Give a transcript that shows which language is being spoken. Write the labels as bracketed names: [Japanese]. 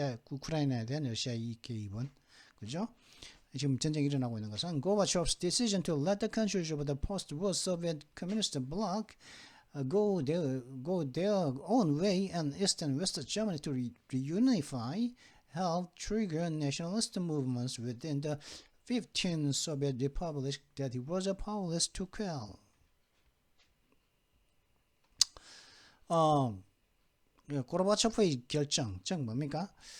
[Korean] 우크라이나에 대한 러시아의 개입은, 그죠? 지금 전쟁이 일어나고 있는 것은 [English] Gorbachev's decision to let the countries of the post-war Soviet Communist bloc go their own way and East and West Germany to reunify helped trigger nationalist movements within the 15 Soviet republics that he was powerless to quell. [Korean] 고르바초프의 결정, 즉 뭡니까?